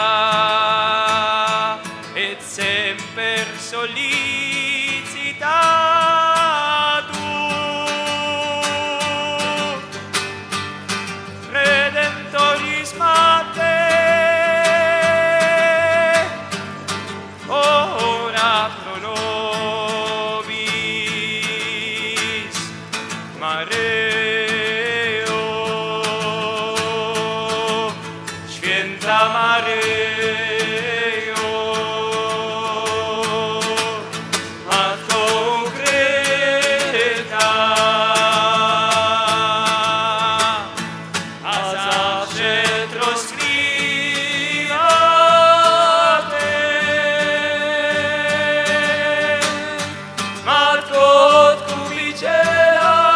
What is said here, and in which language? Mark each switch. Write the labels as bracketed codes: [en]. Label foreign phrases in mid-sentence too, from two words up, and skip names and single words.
[la] et semper sollicita tu, Redemptoris Mater, ora pro nobis [pl] Mareo, Święta Mareo, Matko ukryta, a zawsze troskliwa Ty, Matko Odkupiciela,